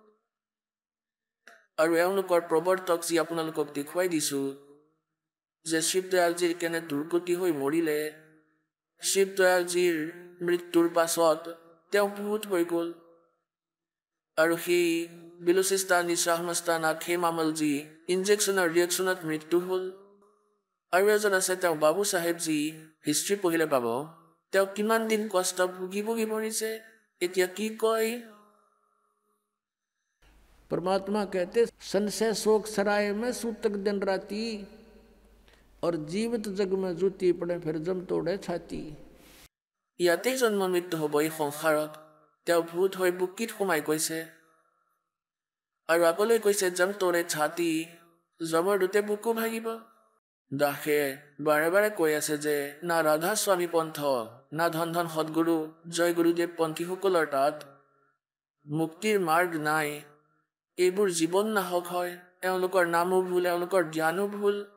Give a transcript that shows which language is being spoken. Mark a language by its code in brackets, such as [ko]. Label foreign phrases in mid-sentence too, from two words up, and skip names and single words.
[as] আৰু এওঁলোকৰ প্ৰৱৰ্তক যি আপোনালোকক দেখুৱাই দিছো যে শিৱদয়ালজীৰ কেনে দুৰ্গতি হৈ মৰিলে শিৱদয়ালজীৰ মৃত্যুৰ পাছত তেওঁ ভূত হৈ গ'ল আৰু সেই বিলুচিস্তানী শ্বাহমস্তানা খেমামলজী ইনজেকশ্যনৰ ৰিয়েকশ্যনত মৃত্যু হ'ল আৰু এজন আছে তেওঁ বাবু চাহেবজী হিষ্ট্ৰী পঢ়িলে পাব তেওঁ কিমান দিন কষ্ট ভুগি ভুগি মৰিছে এতিয়া কি কয় [hi] परमात्मा कहते संशय शोक सराय में सूतक दिन राती और जीवित जग में जूती पड़े फिर जम तोड़े छाती [as] ইয়াতেই জন্ম মৃত্যু হ'ব এই সংসাৰত তেওঁ ভূত হৈ বুকিত সোমাই গৈছে আৰু আগলৈ কৈছে [hi] जम तोड़े छाती [as] জমৰ দুটে বুকু ভাগিব দাসে বাৰে বাৰে কৈ আছে যে না ৰাধা স্বামী পন্থ না ধন ধন সদগুৰু জয় গুৰুদেৱ পন্থীসকলৰ তাত মুক্তিৰ মাৰ্গ নাই এইবোৰ জীৱন নাশক হয় এওঁলোকৰ নামো ভুল এওঁলোকৰ জ্ঞানো ভুল